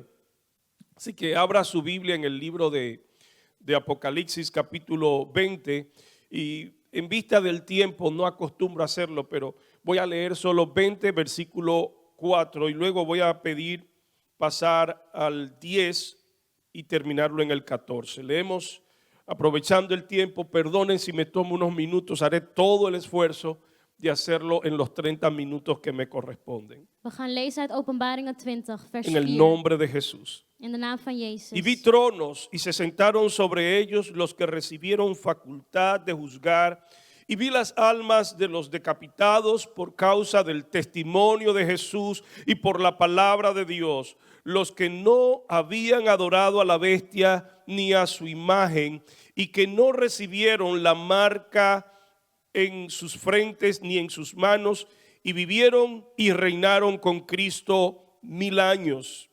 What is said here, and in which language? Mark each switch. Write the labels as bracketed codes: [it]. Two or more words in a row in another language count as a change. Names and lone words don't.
[es] Así que abra su Biblia en el libro de Apocalipsis capítulo 20 y en vista del tiempo no acostumbro a hacerlo, pero voy a leer solo 20 versículo 4 y luego voy a pedir pasar al 10 y terminarlo en el 14. Leemos aprovechando el tiempo, perdonen si me tomo unos minutos, haré todo el esfuerzo de hacerlo en los 30 minutos que me corresponden. [nl] We gaan lezen uit Openbaringen 20, vers [es] En el [nl] 4. [es] nombre de Jesús. [nl] In de naam van Jezus. [es] Y vi tronos y se sentaron sobre ellos los que recibieron facultad de juzgar. Y vi las almas de los decapitados por causa del testimonio de Jesús y por la palabra de Dios, los que no habían adorado a la bestia ni a su imagen y que no recibieron la marca en sus frentes ni en sus manos, y vivieron y reinaron con Cristo 1000 años.